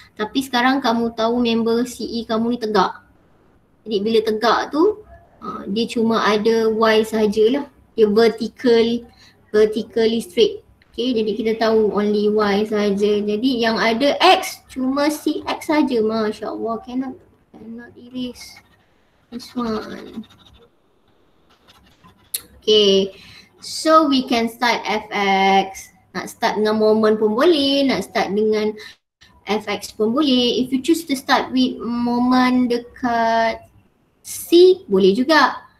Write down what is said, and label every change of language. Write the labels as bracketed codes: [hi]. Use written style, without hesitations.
[ms] Tapi sekarang kamu tahu member CE kamu ni tegak. Jadi bila tegak tu, dia cuma ada Y sahajalah. [en] Dia vertically straight. [ms] Okay, jadi kita tahu only Y sahaja. Jadi yang ada X cuma CX saja. [en] Masya Allah, cannot erase this one. Okay, so we can start Fx. [ms] Nak start dengan moment pun boleh, nak start dengan Fx pun boleh. [en] If you choose to start with moment [ms] dekat C, boleh juga.